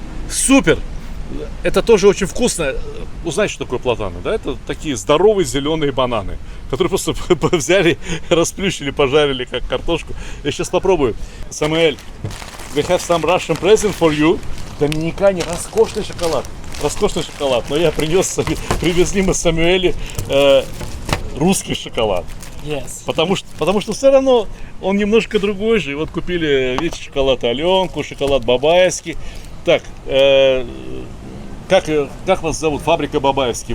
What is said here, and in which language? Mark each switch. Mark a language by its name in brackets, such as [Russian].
[Russian] Супер! Это тоже очень вкусно. Узнать, что такое платаны, да? Это такие здоровые зеленые бананы, которые просто взяли, расплющили, пожарили, как картошку. Я сейчас попробую. [English] Самуэль, we have some Russian present for you. [Russian] В Доминикане роскошный шоколад. Но я привезли мы Самуэле русский шоколад. [English] Yes. [Russian] Потому что все равно он немножко другой же. И вот купили, видите, шоколад Аленку, шоколад Бабаевский. Так, как вас зовут? Фабрика Бабаевский.